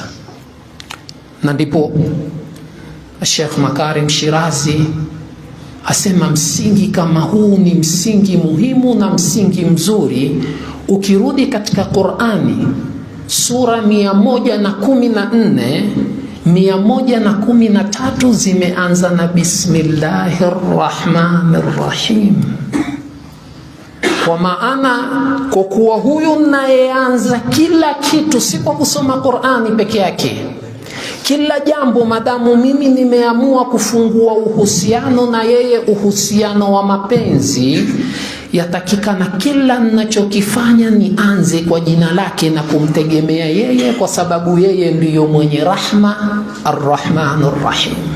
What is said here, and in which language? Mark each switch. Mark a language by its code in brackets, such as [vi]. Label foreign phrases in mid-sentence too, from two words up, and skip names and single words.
[sw] Na ndipo Sheikh Makarim Shirazi asema msingi kama huu ni msingi muhimu na msingi mzuri. Ukirudi katika Qur'ani sura 114, 113 zimeanza na [ar] بسم الله الرحمن الرحيم. [sw] Kwa maana kwa kuwa huyu nayeanza kila kitu, si kwa kusoma Qur'ani peke yake, kila jambo madamu mimi nimeamua kufungua uhusiano na yeye, uhusiano wa mapenzi, yatakikana kila ninachokifanya nianze kwa jina lake na kumtegemea yeye, kwa sababu yeye ndiyo mwenye rahma, [ar] الرحمن الرحيم.